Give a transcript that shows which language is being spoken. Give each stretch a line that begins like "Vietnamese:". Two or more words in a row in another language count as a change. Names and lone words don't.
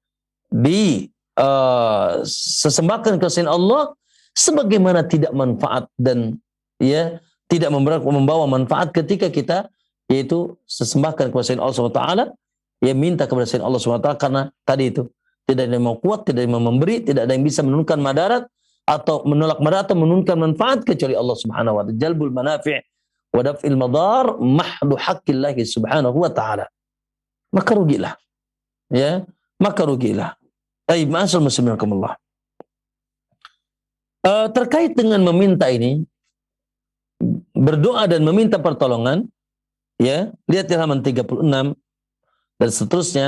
Indonesian: sesembahkan ke selain Allah, sebagaimana tidak manfaat dan ya tidak membawa manfaat ketika kita yaitu sesembahkan kepada selain Allah
Arabic: سبحانه وتعالى,
Indonesian: ya minta kepada selain Allah
Arabic: سبحانه وتعالى,
Indonesian: karena tadi itu tidak ada yang mau kuat, tidak ada yang mau memberi, tidak ada yang bisa menurunkan madarat atau menolak madarat atau menurunkan manfaat kecuali Allah
Arabic: سبحانه وتعالى. جلب المنافع ودفع المضار محض حق الله سبحانه وتعالى.
Indonesian: Maka rugilah. Ya, maka rugilah. Baik,
Arabic: معاشر المسلمين رحمكم الله.
Indonesian: Terkait dengan meminta ini, berdoa dan meminta pertolongan, ya, lihat di halaman 36 dan seterusnya.